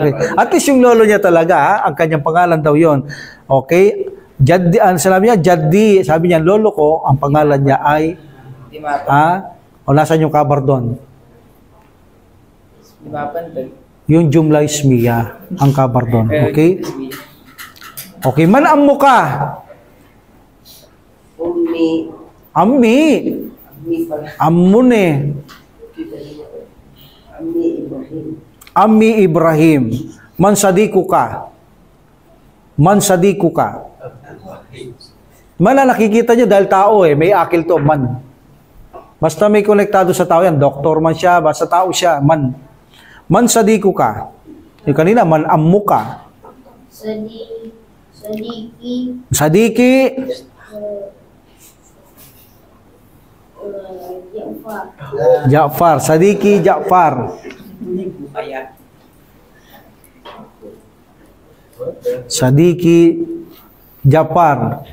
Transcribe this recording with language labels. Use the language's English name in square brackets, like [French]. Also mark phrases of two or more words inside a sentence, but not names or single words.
[English] At least [Filipino] yung lolo niya talaga, ha? Ang kanyang pangalan daw yon. Okay? Jaddi, sabi niya, Jaddi, sabi niya, lolo ko, ang pangalan niya ay, Di mapan. o nasan yung kabar doon? Di mapan. Yung [Arabic] جملة اسمية, [Filipino] ang kabar doon. [English] Okay? Okay, [Arabic] من عمك. Ummi. Ammi. [Filipino] Ammi pala. [Arabic] Ammun eh. Ammi Ibrahim. Ammi Ibrahim. من صديقك. من صديقك. [Filipino] Man na nakikita niyo dahil tao eh. May akil to, man. Basta may konektado sa tao yan. Doktor man siya, basta tao siya, man. [Arabic] من صديقك. [Filipino] Yung kanina, [Arabic] من عمك. Sadiki. Sadiki. Ja'far. Ja'far. Sadiki Ja'far. Sadiki Ja'far.